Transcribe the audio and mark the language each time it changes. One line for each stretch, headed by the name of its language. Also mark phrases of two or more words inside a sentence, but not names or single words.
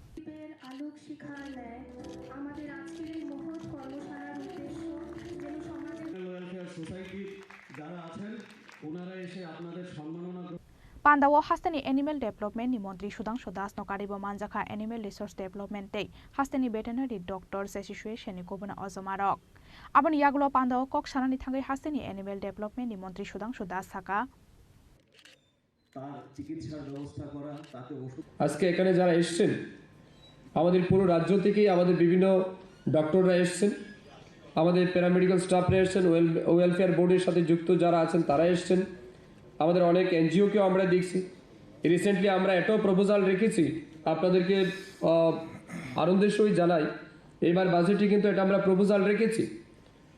Kok Borok: Pandawo hasteni
English: animal development
Kok Borok: ni montri Sudhanshu Das no karibo manjaka
English: animal resource development
Kok Borok: tei hasteni
English: veterinary doctors association
Kok Borok: ni kobuna ojomarok aboni yaglo pandawo kok sanani thangai hasteni animal development ni montri Sudhanshu Das saka
Bangla: তার চিকিৎসার ব্যবস্থা করা তাকে ওষুধ আজকে এখানে যারা এসেছেন আমাদের পুরো রাজ্য থেকেই আমাদের বিভিন্ন ডক্টররা এসেছেন আমাদের প্যারামেডিক্যাল স্টাফরা এসেছেন ওয়েলফেয়ার বোর্ডের সাথে যুক্ত যারা আছেন তারা এসেছেন আমাদের অনেক এনজিওকেও আমরা দেখছি রিসেন্টলি আমরা এটাও প্রপোজাল রেখেছি আপনাদেরকে আনন্দের সহিত জানাই এবার বাজেটে কিন্তু এটা আমরা প্রপোজাল রেখেছি